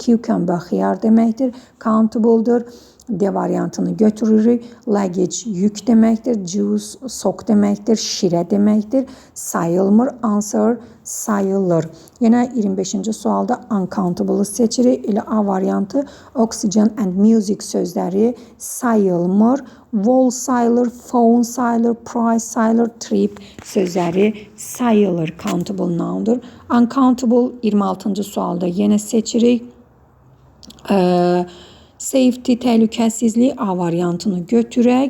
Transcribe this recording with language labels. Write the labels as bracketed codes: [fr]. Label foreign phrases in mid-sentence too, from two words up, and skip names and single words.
[az] Cucumber, xiyar deməkdir, countable'dır. D variantını götürürük. Luggage, yük deməkdir. Juice, sok deməkdir. Şirə deməkdir. Sayılmır. Answer, sayılır. Yenə 25-ci sualda uncountable seçirik. Elə A variantı [en] oxygen and music [az] sözləri sayılmır. Wall sayılır. Phone sayılır. Price sayılır. Trip sözləri sayılır. [en] Countable noundur. [az] Uncountable 26-cı sualda yenə seçirik. Safety, təhlükəsizlik A variantını götürək.